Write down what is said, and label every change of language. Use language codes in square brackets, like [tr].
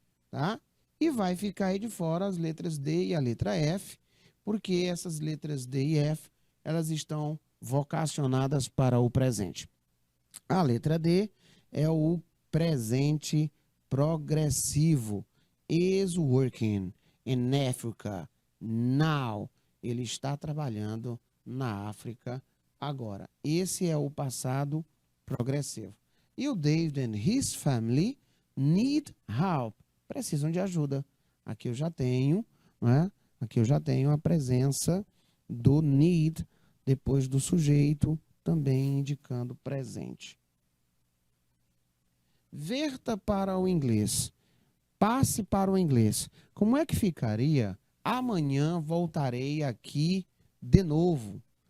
[pt] Tá? E vai ficar aí de fora as letras D e a letra F, porque essas letras D e F, elas estão vocacionadas para o presente. A letra D é o presente progressivo. [en] Is working in Africa now. [pt] Ele está trabalhando na África agora. Esse é o passado progressivo. [en] E o David and his family need help. [pt] Precisam de ajuda. Aqui eu já tenho, né? Aqui eu já tenho a presença do need depois do sujeito, também indicando presente. Verta para o inglês. Passe para o inglês. Como é que ficaria? Amanhã voltarei aqui de novo.